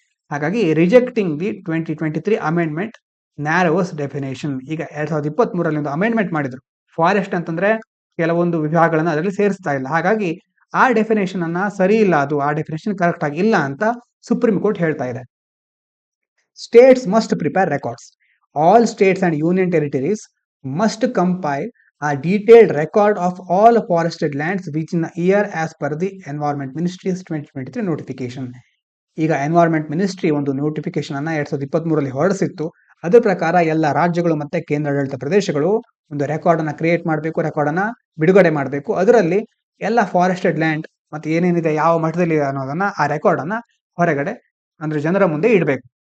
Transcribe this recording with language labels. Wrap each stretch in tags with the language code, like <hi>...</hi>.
<en>ಹಾಗಾಗಿ rejecting the 2023 amendment narrows definition.</en> <kn>ಈಗ 2023 ಒಂದು ಅಮೆಂಡ್ಮೆಂಟ್ ಮಾಡಿದ್ರು. ಫಾರೆಸ್ಟ್ ಅಂತಂದ್ರೆ ಕೆಲವೊಂದು ವಿಭಾಗಗಳನ್ನ ಅದರಲ್ಲಿ ಸೇರಿಸ್ತಾ ಇಲ್ಲ, ಹಾಗಾಗಿ ಆ ಡೆಫಿನೇಷನ್ ಅನ್ನ ಸರಿ ಇಲ್ಲ, ಅದು ಆ ಡೆಫಿನೇಷನ್ ಕರೆಕ್ಟ್ ಆಗಿ ಇಲ್ಲ ಅಂತ ಸುಪ್ರೀಂ ಕೋರ್ಟ್ ಹೇಳ್ತಾ ಇದೆ.</kn> <en>States must prepare records. All states and union territories must compile a detailed record of all forested lands within a year as per the Environment Ministry's 2023 notification.</en> <kn>ಈಗ environment ministry ಒಂದು notification ಅನ್ನ 2023 ಹೊರಡಿಸಿತ್ತು. ಅದ್ರ ಪ್ರಕಾರ ಎಲ್ಲ ರಾಜ್ಯಗಳು ಮತ್ತೆ ಕೇಂದ್ರಾಡಳಿತ ಪ್ರದೇಶಗಳು ಒಂದು ರೆಕಾರ್ಡ್ ಅನ್ನ ಕ್ರಿಯೇಟ್ ಮಾಡಬೇಕು, ರೆಕಾರ್ಡ್ ಅನ್ನ ಬಿಡುಗಡೆ ಮಾಡಬೇಕು. ಅದರಲ್ಲಿ ಎಲ್ಲ ಫಾರೆಸ್ಟೆಡ್ ಲ್ಯಾಂಡ್ ಮತ್ತೆ ಏನೇನಿದೆ, ಯಾವ ಮಟ್ಟದಲ್ಲಿ ಅನ್ನೋದನ್ನ, ಆ ರೆಕಾರ್ಡ್ ಅನ್ನ ಹೊರಗಡೆ ಅಂದ್ರೆ ಜನರ ಮುಂದೆ ಇಡಬೇಕು.</kn>